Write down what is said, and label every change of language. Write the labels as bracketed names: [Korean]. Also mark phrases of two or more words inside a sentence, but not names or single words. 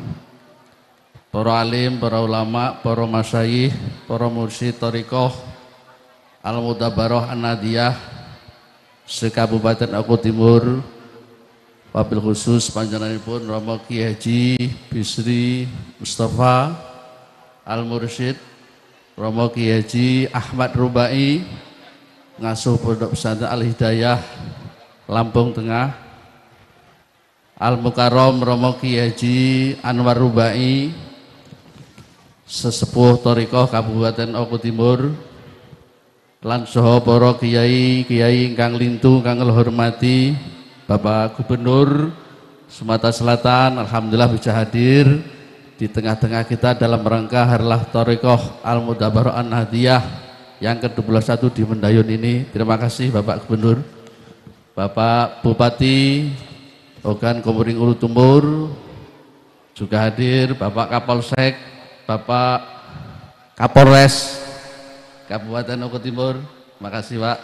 [Indonesian] Para alim, para ulama, para masyayikh, para mursyid thariqah Al-Mudabarah An-Nadiyah se-Kabupaten Oku Timur, [Arabic] وبالخصوص [Javanese] panjenenganipun Rama [Indonesian] Kiai Haji Bisri Mustafa Al-Mursyid, Rama Kiai Haji Ahmad Rubai, ngasuh Pondok Pesantren Al-Hidayah Lampung Tengah, Al-Mukarram Rama Kiai Haji Anwar Rubai, [Javanese] sesepuh thariqah Kabupaten Oku Timur, lan saha para kiai ingkang lintu kang hormati [Indonesian] Bapak Gubernur Sumatera Selatan, alhamdulillah bisa hadir di tengah-tengah kita dalam rangka Harlah Thariqah Al-Mudabarah An-Nahdiyah yang ke-21 di Mendayun ini. Terima kasih Bapak Gubernur, Bapak Bupati Ogan Komering Ulu Timur juga hadir, Bapak Kapolsek, Bapak Kapolres Kabupaten Oku Timur, makasih Pak.